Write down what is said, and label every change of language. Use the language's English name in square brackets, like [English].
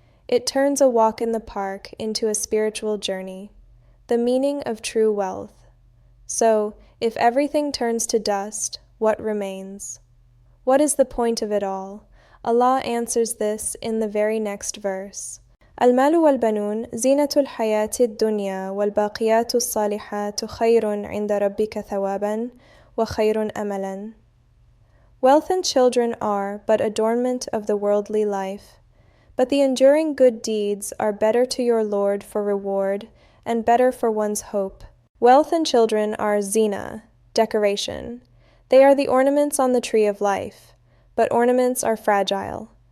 [English] It turns a walk in the park into a spiritual journey. The meaning of true wealth. So, if everything turns to dust, what remains? What is the point of it all? Allah answers this in the very next verse. [Arabic] المال والبنون زينة الحياة الدنيا والباقيات الصالحات خير عند ربك ثوابا وخير أملا. [English] Wealth and children are but adornment of the worldly life, but the enduring good deeds are better to your Lord for reward and better for one's hope. Wealth and children are zina, decoration. They are the ornaments on the tree of life, but ornaments are fragile.